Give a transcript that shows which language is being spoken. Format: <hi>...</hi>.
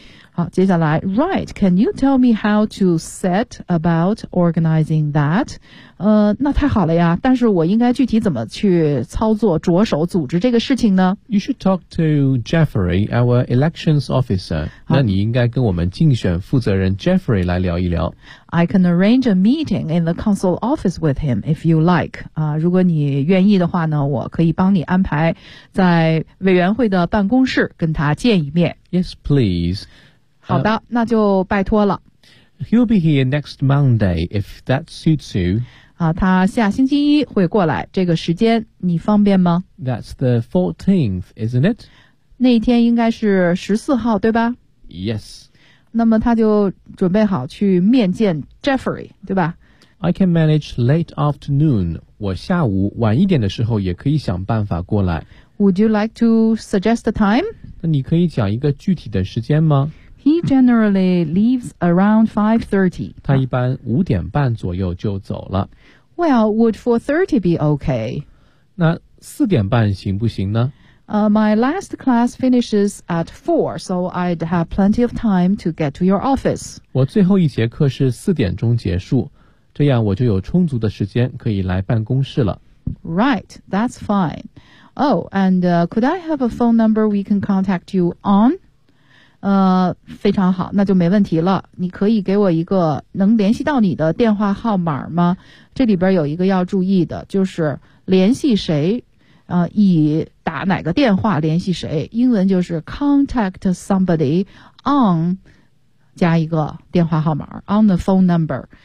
<zh>好，接下来</zh> <en>Right, can you tell me how to set about organizing that?</en> <zh>那太好了呀，但是我应该具体怎么去操作着手组织这个事情呢？</zh> <en>You should talk to Jeffrey, our elections officer.</en> <zh>那你应该跟我们竞选负责人 Jeffrey 来聊一聊。</zh> <en>I can arrange a meeting in the council office with him if you like.</en> <zh>如果你愿意的话呢，我可以帮你安排在委员会的办公室跟他见一面。</zh> <en>Yes, please.</en> <zh>好的，那就拜托了。</zh> <en>He'll be here next Monday, if that suits you.</en> <zh>他下星期一会过来，这个时间你方便吗？</zh> <en>That's the 14th, isn't it?</en> <zh>那一天应该是14号，对吧？</zh> <en>Yes.</en> <zh>那么他就准备好去面见 Jeffrey, 对吧？</zh> <en>I can manage late afternoon.</en> <zh>我下午晚一点的时候也可以想办法过来。</zh> <en>Would you like to suggest the time?</en> <zh>那你可以讲一个具体的时间吗？</zh> <en>He generally leaves around 5:30.</en> <zh>他一般五点半左右就走了。</zh> <en>Well, would 4:30 be okay?</en> <zh>那四点半行不行呢？</zh> <en>My last class finishes at 4, so I'd have plenty of time to get to your office.</en> <zh>我最后一节课是四点钟结束，这样我就有充足的时间可以来办公室了。</zh> <en>Right, that's fine. Oh, and could I have a phone number we can contact you on?</en> <zh>非常好，那就没问题了。你可以给我一个能联系到你的电话号码吗？这里边有一个要注意的，就是联系谁，以打哪个电话联系谁，英文就是</zh> <en>contact somebody on</en> <zh>加一个电话号码</zh> <en>on the phone number。</en>